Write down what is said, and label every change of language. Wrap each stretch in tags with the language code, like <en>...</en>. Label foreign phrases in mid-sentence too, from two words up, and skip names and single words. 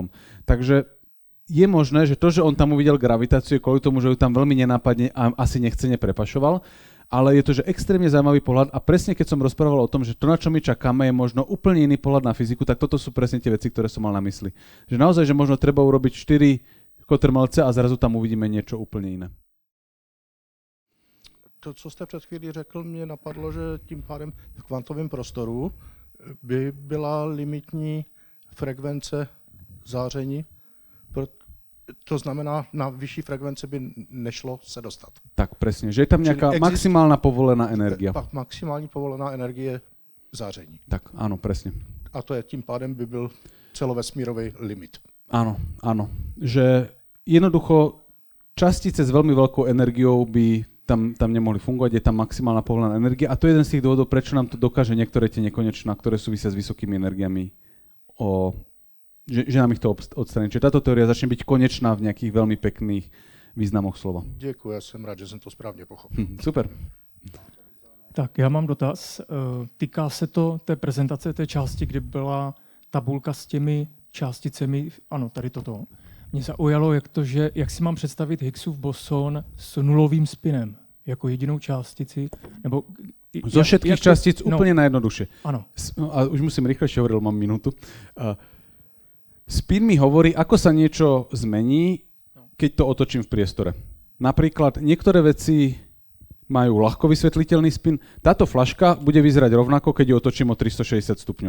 <sk>Takže je možné, že to, že on tam uvidel gravitáciu, kvôli tomu, že ju tam veľmi nenápadne a asi nechcene prepašoval, ale je to, že extrémne zaujímavý pohľad a presne keď som rozprával o tom, že to, na čo my čakáme, je možno úplne iný pohľad na fyziku, tak toto sú presne tie veci, ktoré som mal na mysli. Že naozaj, že možno treba urobiť 4 kotrmelce a zrazu tam uvidíme niečo úplne iné. To,</sk> <cs>co jste před chvílí řekl, mě napadlo, že tím pádem v kvantovém prostoru by byla limitní frekvence záření, to znamená, na vyšší frekvenci by nešlo se dostat.</cs> <sk>Tak presne, že je tam nejaká maximálna povolená energia.</sk> <cs>Maximální povolená energie záření.</cs> <sk>Tak, áno, presne.</sk> <cs>A to je tím pádem by byl celovesmírový limit.</cs> <sk>Áno, áno. Že jednoducho častice s veľmi veľkou energiou by tam nemohli fungovať, je tam maximálna povolená energia a to je jeden z tých dôvodov, prečo nám to dokáže niektoré tie nekonečná, ktoré súvisia s vysokými energiami, že nám ich to odstraní. Čiže táto teória začne byť konečná v nejakých veľmi pekných významoch slova.</sk> <cs>Děkuji, já jsem rád, že jsem to správně pochopil. Super. Tak já mám dotaz. Týká se to té prezentace, té části, kdy byla tabulka s těmi částicemi, ano, tady toto. Mě zaujalo, jak si mám představit Higgsův boson s nulovým spinem jako jedinou částici, nebo</cs> <sk>zo všetkých častíc úplne najjednoduchšie. Áno. A už musím rýchlejšie hovoriť, mám minútu. Spin mi hovorí, ako sa niečo zmení, keď to otočím v priestore. Napríklad niektoré veci majú ľahko vysvetliteľný spin. Táto flaška bude vyzerať rovnako, keď ju otočím o 360 stupňov.</sk>